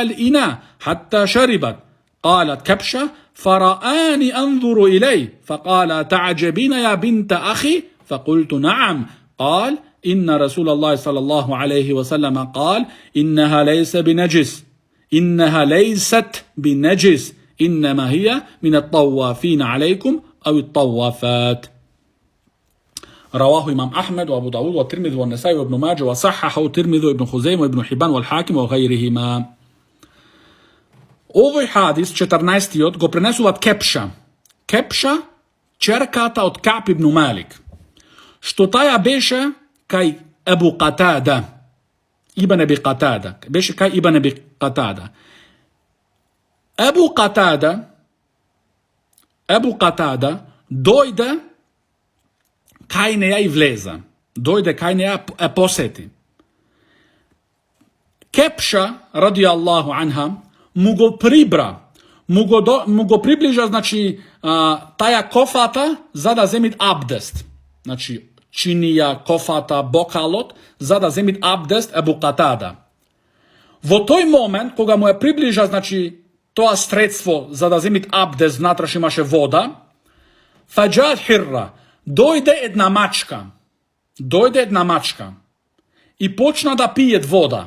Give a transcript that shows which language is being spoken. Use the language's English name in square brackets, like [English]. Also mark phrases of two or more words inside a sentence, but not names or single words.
[Arabic] الإناء حتى شربت قالت كبشة فرآني أنظر إليه فقال تعجبين يا بنت أخي فقلت نعم قال إن رسول الله صلى الله عليه وسلم قال إنها ليست بنجس إنما هي من الطوافين عليكم أو الطوافات. رواه إمام أحمد وأبو داود والترمذي والنسائي وابن ماجه وصححه الترمذي وابن خزيمة وابن حبان والحاكم وغيرهما. [Macedonian] Овој хадис 14. го пренесуваат Кепша. Кепша, черката од Кааб ибн Малик. Што таја беше кај Ебу Катада. Ибн Аби Катада. Беше кај Ибн Аби Катада. Ебу Катада дојде кај неја и влеза. Дојде кај неја е посети. Кепша, [Arabic] رضي الله عنها, [Macedonian] му го приближа, значи, таја кофата за да земит абдест. Значи, чинија, кофата, бокалот, за да земит абдест Ебу Катада. Во тој момент, кога му е приближа, значи, тоа средство за да земит абдест, натраш имаше вода, [Arabic] فجاءت هرة, [Macedonian] дојде една мачка и почна да пијет вода.